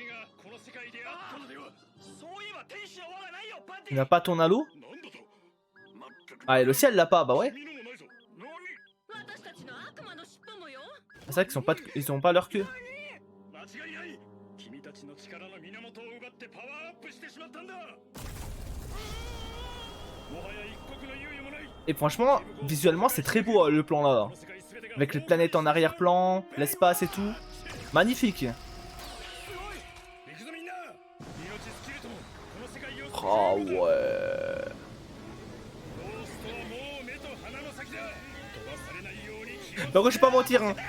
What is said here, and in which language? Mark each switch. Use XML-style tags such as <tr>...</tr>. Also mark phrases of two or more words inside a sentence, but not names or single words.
<fr>Tu n'as pas ton halo? Ah, elle aussi, elle l'a pas, bah ouais.</fr> <ja>私たちの悪魔の尻尾もよ。</ja> <fr>C'est vrai qu'ils sont pas, ils ont pas leur queue.</fr> <ja>間違いない。君たちの力の源を奪ってパワーアップしてしまったんだ。もはや一刻の猶予もない。</ja> <fr>Et franchement, visuellement, c'est très beau le plan là. Avec les planètes en arrière-plan, l'espace et tout. Magnifique. Oh ouais. Donc je vais pas mentir, hein.</fr>